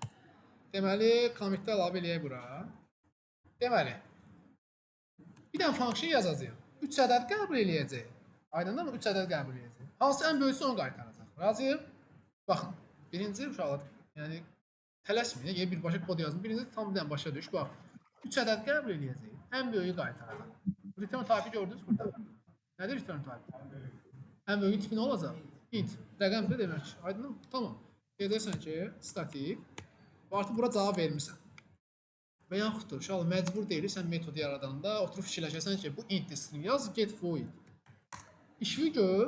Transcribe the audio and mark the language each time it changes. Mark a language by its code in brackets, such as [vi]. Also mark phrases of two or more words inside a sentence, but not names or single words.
[az] Deməli, commitdə əlavə eləyək bura. Deməli, bir dənə function yazacağıq. 3 ədəd qəbul eləyəcək. Aydındır mı? 3 ədəd qəbul eləyəcək. Hansı ən böyüsü onu qaytaracaq. Razıyıq? Baxın, birinci uşaqlar, yəni tələsməyin, yəni birbaşa kod yazın. Birinci tam bir dənə başa düş. Bax, 3 ədəd qəbul eləyəcək. Ən böyüyü qaytaracaq. [en] Return type-ı [az] gördünüz burada. Nədir [en] return type? [az] Ən böyüyün tipi nə olacaq? Int. Rəqəm də demək. Aydındır mı? Tamam. Deyəcəksən ki, statik. Artıq bura cavab vermirsən. Və yaxuddur, uşaqlar məcbur deyilsən metodu yaradanda oturub fikirləşəsən ki, bu [en] int string [az] yaz, get void. İşini gör.